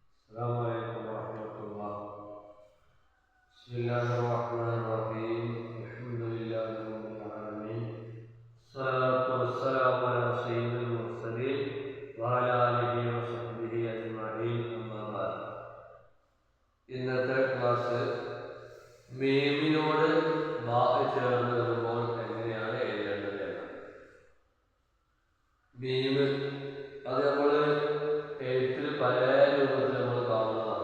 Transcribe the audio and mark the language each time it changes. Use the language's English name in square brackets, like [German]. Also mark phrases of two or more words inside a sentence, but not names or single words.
[Arabic] السلام عليكم ورحمة الله. بسم الله الرحمن الرحيم. الحمد لله رب العالمين. الصلاة والسلام على سيد المرسلين وعلى آله وصحبه أجمعين. أما بعد. [Malayalam] ഇന്നത്തെ ക്ലാസ് മീമിനോട് ബാ ചേർന്ന് വരുമ്പോൾ എങ്ങനെയാണ് എഴുതേണ്ടത് എന്നാണ്. മീമ് അത് നമ്മൾ എഴുത്തിൽ പല രൂപത്തിൽ നമ്മൾ കാണുന്നതാണ്.